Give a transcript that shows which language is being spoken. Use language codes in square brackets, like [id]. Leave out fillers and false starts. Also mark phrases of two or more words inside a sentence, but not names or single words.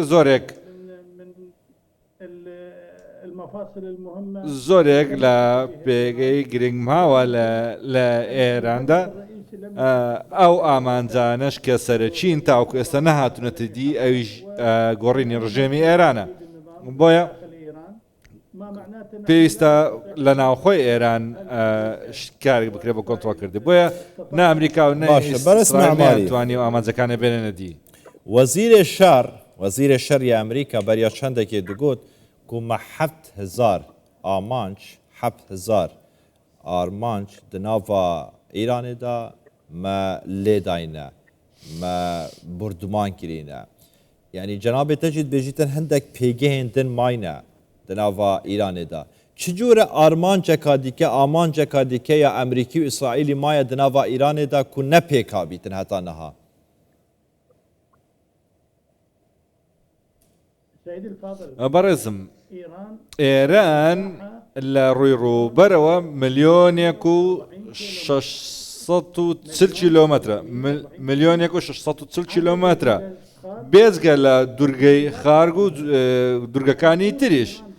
[ckb] زۆرێک لە پێگەی گرنگ ماوە لە ئێراندا ئەو ئامانجانش کە سەرچین تاوەکو ئێستا نەهاتونەتە دی ئەویش گۆڕینی ڕژێمی ئێرانە بۆیە پێویستە لە ناوخۆی ئێران کارێک بکرێت بە کۆنتڕۆڵ کردی بۆیە نە ئەمریکا و نەتوانی و ئامانجەکانە بێنێنە دی. وەزیرە شەڕی ئەمریکا بەریا چەندێکی دەگوت کومە 7,000 ئامانج 7,000 ئارمانج [ku] di nava Îranê da me lêdayne me borduman kirîne. Yani cenabê te jî dibêjîtin hindek pêgehên din mayne di nava Îranê da. Çi cure armanceka dîke amanceka dîke ya Emerîkî û İsraîlî maye di nava Îranê da ku ne pêkabîtin heta niha. [ckb] بەڕێزم ئێران لە ڕووی ڕووبەرەوە 1,640 کیلۆمەترە 1,640 کیلۆمەترە بێجگە لە دوورگەی خارگ و دوورگەکانی تریش